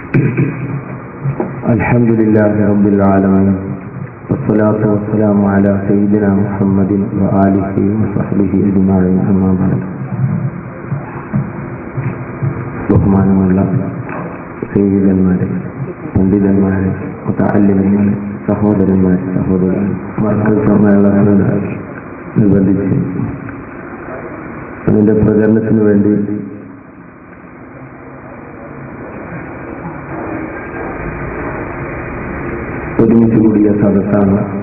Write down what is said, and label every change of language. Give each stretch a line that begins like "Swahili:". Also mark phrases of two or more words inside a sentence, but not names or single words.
Arabic: الحمد لله رب العالمين والصلاة والسلام على سيدنا محمد وآله وصحبه أجمعين أما بعد.
Malayalam: ബഹുമാനമുള്ള സയ്യിദന്മാരെ, പണ്ഡിതന്മാരെ, മുതഅല്ലിമീങ്ങളെ, സഹോദരന്മാരെ, മർക്കസ് സമ്മേളനത്തോടനുബന്ധിച്ച് അതിൻ്റെ പ്രചരണത്തിന് വേണ്ടി ഒരുമിച്ച് കൂടിയ സദസ്സാണ്.